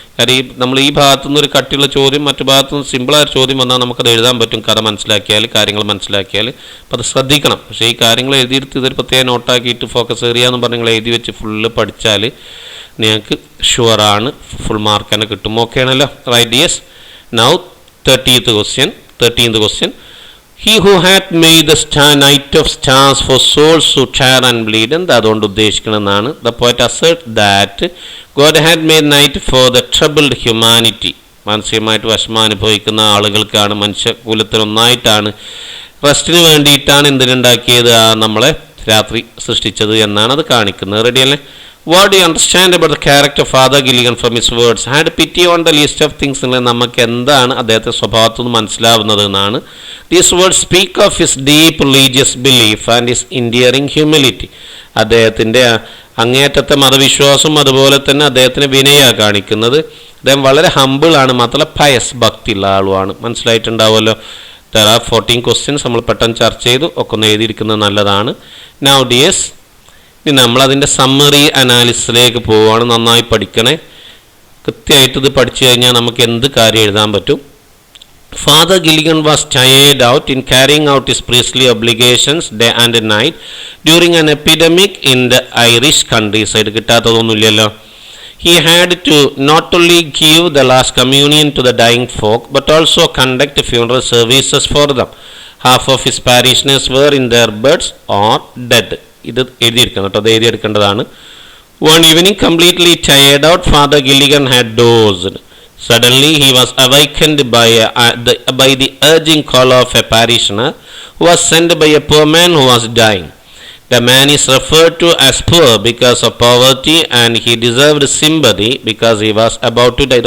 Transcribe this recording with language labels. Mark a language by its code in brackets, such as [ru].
[ml] കാര്യം നമ്മൾ ഈ ഭാഗത്തുനിന്ന് ഒരു കട്ടിയുള്ള ചോദ്യം മറ്റു ഭാഗത്തുനിന്ന് സിമ്പിളായ ചോദ്യം വന്നാൽ നമുക്കത് എഴുതാൻ പറ്റും, കഥ മനസ്സിലാക്കിയാൽ, കാര്യങ്ങൾ മനസ്സിലാക്കിയാൽ. അപ്പോൾ അത് ശ്രദ്ധിക്കണം. പക്ഷേ ഈ കാര്യങ്ങൾ എഴുതിയെടുത്ത് ഇതൊരു പ്രത്യേകം നോട്ടാക്കിയിട്ട് ഫോക്കസ് ഏരിയ എന്ന് പറഞ്ഞ് നിങ്ങൾ എഴുതി വെച്ച് ഫുള്ള് പഠിച്ചാൽ നിങ്ങൾക്ക് ഷുവറാണ് ഫുൾ മാർക്ക് തന്നെ കിട്ടും. ഓക്കെ ആണല്ലോ? [en] Right? Yes. Now 13th question. He who hath made the night of stars for souls who tear and bleed. [ml] എന്താ അതുകൊണ്ട് ഉദ്ദേശിക്കുന്നതെന്നാണ്. [en] The poet asserts that God had made night for the troubled humanity. [ml] മാനസികമായിട്ട് വിഷമം അനുഭവിക്കുന്ന ആളുകൾക്കാണ്, മനുഷ്യകുലത്തിനൊന്നായിട്ടാണ്, റെസ്റ്റിന് വേണ്ടിയിട്ടാണ് എന്തിനുണ്ടാക്കിയത്, നമ്മളെ രാത്രി സൃഷ്ടിച്ചത് എന്നാണ് അത് കാണിക്കുന്നത്. റെഡിയല്ലേ? [en] What do you understand about the character of Father Gilligan from his words? Had pity on the list of things. [ml] നമുക്ക് എന്താണ് അദ്ദേഹത്തെ സ്വഭാവത്തിൽ നിന്ന് മനസ്സിലാവുന്നത് എന്നാണ്. [en] These words speak of his deep religious belief and his endearing humility. [ml] അദ്ദേഹത്തിൻ്റെ അങ്ങേയറ്റത്തെ മതവിശ്വാസം, അതുപോലെ തന്നെ അദ്ദേഹത്തിന് വിനയാണ് കാണിക്കുന്നത്. അദ്ദേഹം വളരെ ഹമ്പിളാണ്, മാത്രമല്ല പയസ്, ഭക്തിയുള്ള ആളുമാണ്. മനസ്സിലായിട്ടുണ്ടാവുമല്ലോ. [en] There are 14 questions [ml] നമ്മൾ പെട്ടെന്ന് ചർച്ച ചെയ്തു, ഒക്കെ ഒന്ന് എഴുതിയിരിക്കുന്നത് നല്ലതാണ്. [en] Now dears, [ml] ഇനി നമ്മളതിൻ്റെ സമ്മറി അനാലിസിസിലേക്ക് പോവുകയാണ്. നന്നായി പഠിക്കണേ. കൃത്യമായിട്ട് ഇത് പഠിച്ചു കഴിഞ്ഞാൽ നമുക്ക് എന്ത് കാര്യം എഴുതാൻ പറ്റും. [en] Father Gilligan was tired out in carrying out his priestly obligations day and night during an epidemic in the Irish countryside. [ml] കിട്ടാത്തതൊന്നുമില്ലല്ലോ. [en] He had to not only give the last communion to the dying folk, but also conduct funeral services for them. Half of his parishioners were in their beds or dead. [ml] ഇത് എഴുതിയിരിക്കണം കേട്ടോ, അത് എഴുതിയെടുക്കേണ്ടതാണ്. [en] One evening, completely tired out, Father Gilligan had dozed. Suddenly he was awakened by the urging call of a parishioner who was sent by a poor man who was dying. The man is referred to as poor because of poverty, and he deserved sympathy because he was about to die.